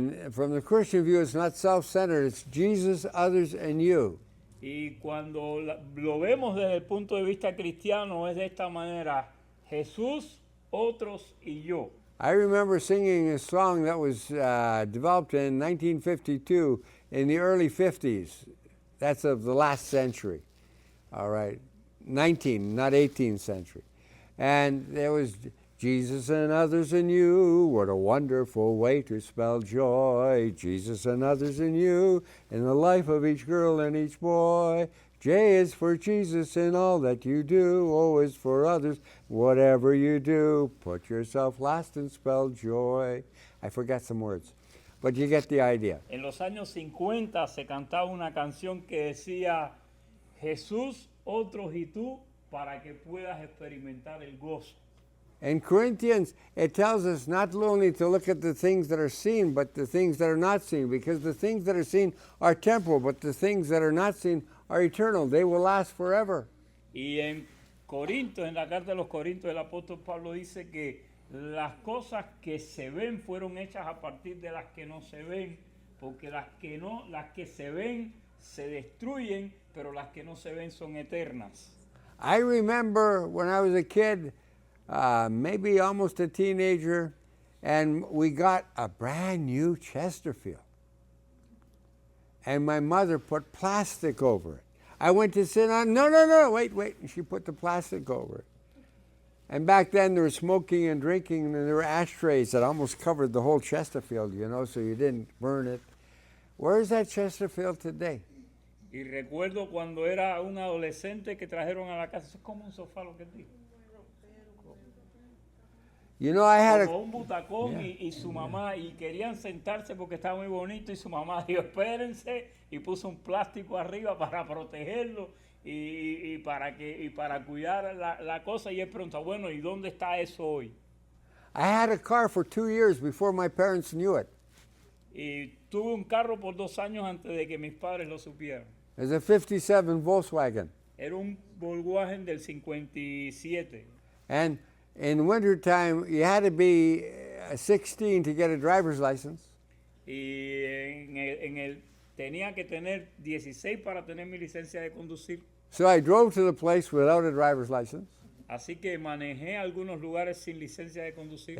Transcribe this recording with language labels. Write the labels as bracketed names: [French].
[English] From the Christian view, it's not self-centered. It's Jesus, others, and you. [Spanish] Y cuando lo vemos desde el punto de vista cristiano es de esta manera: Jesús, otros y yo. [English] I remember singing a song that was developed in 1952 in the early 50s. That's of the last century. All right. 19th, not 18th century. And there was Jesus and others in you. What a wonderful way to spell joy. Jesus and others in you, in the life of each girl and each boy. J is for Jesus in all that you do. O is for others, whatever you do. Put yourself last and spell joy. I forgot some words, but you get the idea. [Spanish] En los años 50 se cantaba una canción que decía: Jesús, otros y tú, para que puedas experimentar el gozo. [English] In Corinthians, it tells us not only to look at the things that are seen, but the things that are not seen, because the things that are seen are temporal, but the things that are not seen are eternal. They will last forever. [Spanish] Y en Corintios, en la carta de los Corintios, el apóstol Pablo dice que las cosas que se ven fueron hechas a partir de las que no se ven, porque las que se ven se destruyen, pero las que no se ven son eternas. [English] I remember when I was a kid, maybe almost a teenager, and we got a brand new Chesterfield. And my mother put plastic over it. I went to sit on, no, wait. And she put the plastic over it. And back then there was smoking and drinking, and there were ashtrays that almost covered the whole Chesterfield, so you didn't burn it. Where is that Chesterfield today? [Spanish] Y recuerdo cuando era un adolescente que trajeron a la casa, eso es como un sofá lo que digo. [English] I had [Spanish] Como un butacón, [English] Yeah. [Spanish] y su mamá, y querían sentarse porque estaba muy bonito, y su mamá dijo: espérense, y puso un plástico arriba para protegerlo y para cuidar la cosa. Y él pregunta: bueno, ¿y dónde está eso hoy? [English] I had a car for 2 years before my parents knew it. [Spanish] Y tuve un carro por 2 años antes de que mis padres lo supieran. [English] It was a 57 Volkswagen. [Spanish] Era un Volkswagen del 57. [English] And in wintertime, you had to be 16 to get a driver's license. [Spanish] Y tenía que tener 16 para tener mi licencia de conducir. [English] So I drove to the place without a driver's license. [Spanish] Así que manejé algunos lugares sin licencia de conducir.